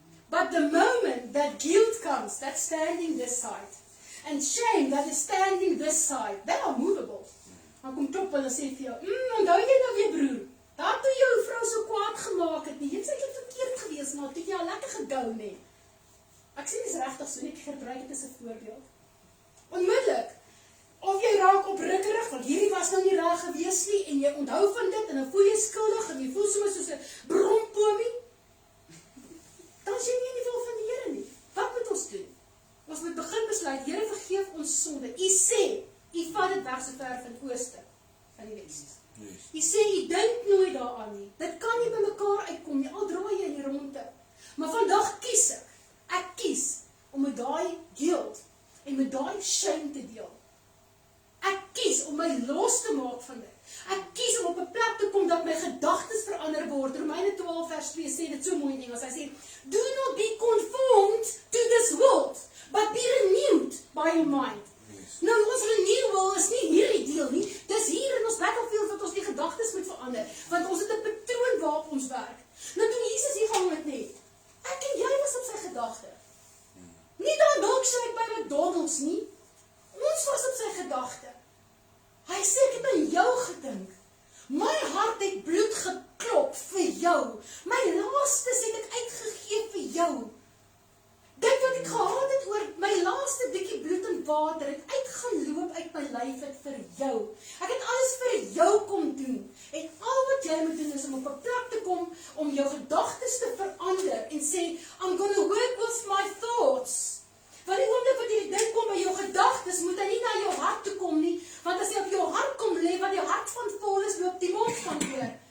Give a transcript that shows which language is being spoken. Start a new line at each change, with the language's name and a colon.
English: But the moment that guilt comes, that's standing this side, and shame that is standing this side, they are movable.
Afrikaans: Dan kom klop en sê vir jou, onthou jy nou weer broer, daar toe jou vrou so kwaad gemaak het nie, jy het eintlik verkeerd gewees, maar toe jy al lekker gegou nie. Ek sê dis regtig so, net gebruik dit as 'n voorbeeld. Onmiddellik, of jy raak oprukkerig, want hierdie was nou nie reg gewees nie, en jy onthou van dit, en dan voel jy skuldig, en jy voel soms soos 'n brompomie, dan is jy nie in die wil van die Here nie. Wat moet ons doen? Ons moet begin besluit, Here vergeef ons sonde. U sê, U vat dit weg so ver van die ooste, van die weste. U sê, U dink nooit daaraan nie. Dit kan nie by mekaar uitkom nie, al draai jy in die ronde. Maar vandag kies ek kies om met daai guilt en met daai shame te deel. Ek kies om my los te maak van dit. Ek kies om op 'n plek te kom dat my gedagtes verander word. Romeine 12:2 sê dit so mooi in Engels. Hy sê,
English: do not be conformed to this world, but be renewed by your mind.
Afrikaans: Nou, ons renewal is nie hierdie deel nie, dis hier in ons battlefield wat ons die gedagtes moet verander, want ons het 'n patroon waarop ons werk. Nou, toe Jesus hier gehang het nie, ek en jy was op sy gedagte. Nie daar milkshake by McDonald's nie, ons was op sy gedagte. Hy sê, ek het aan jou gedink. My hart het bloed geklop vir jou. My laastes het ek uitgegee vir jou. Dit wat ek gehad het oor my laaste bietjie bloed en water het uitgeloop uit my lyf het vir jou. Ek het alles vir jou kom doen. En al wat jy moet doen is om op 'n plek te kom om jou gedagtes te verander en sê,
English: I'm gonna work with my thoughts.
Afrikaans: Want die oomblik wat jy dink kom by jou gedagtes, moet hy nie na jou hart toe kom nie, want as hy op jou hart kom lê, wat jou hart van vol is, loop die mond van oor.